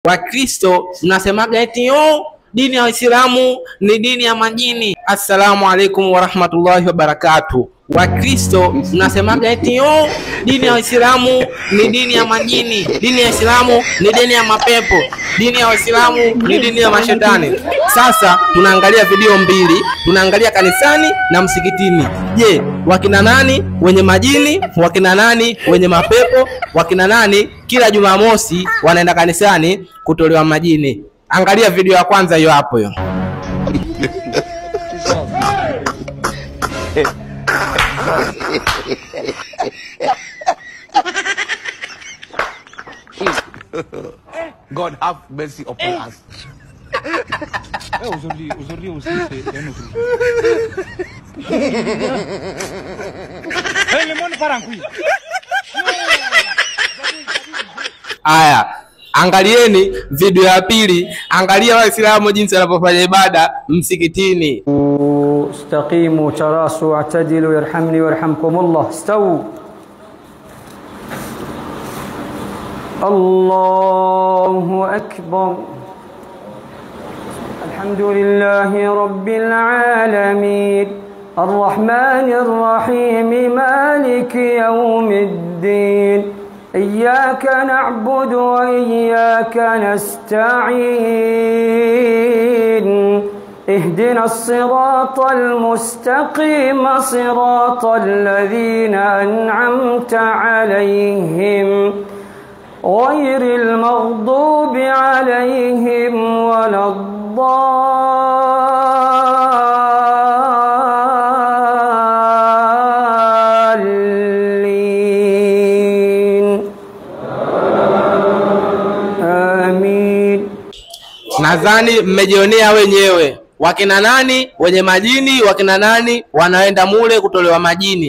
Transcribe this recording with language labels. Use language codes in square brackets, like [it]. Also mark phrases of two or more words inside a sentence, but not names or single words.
[sw] Wakristo mnasemaga eti dini ya Uislamu ni dini ya majini. [ar] السلام عليكم ورحمة الله وبركاته. [sw] Wakristo mnasemaga eti dini ya Uislamu ni dini ya majini, dini ya Uislamu ni dini ya mapepo, dini ya Uislamu ni dini ya mashetani. Sasa tunaangalia video mbili, tunaangalia kanisani na msikitini. Je, wakina nani wenye majini, wakina nani wenye mapepo, wakina nani kila Jumamosi wanaenda kanisani kutolewa majini? Angalia video ya kwanza hiyo hapo hiyo. [en] God have mercy upon us. [sw] Aya, angalieni video ya pili. Angalia Waislamu jinsi wanapofanya ibada msikitini. [ar] استقيموا تراصوا واعتدلوا يرحمني ويرحمكم الله. Istawu. الله أكبر. الحمد لله رب العالمين. الرحمن الرحيم مالك يوم الدين. إياك نعبد وإياك نستعين اهدنا الصراط المستقيم صراط الذين أنعمت عليهم غير المغضوب عليهم ولا [sw] Nadhani mmejionea wenyewe wakina nani wenye majini, wakina nani wanaenda mule kutolewa majini.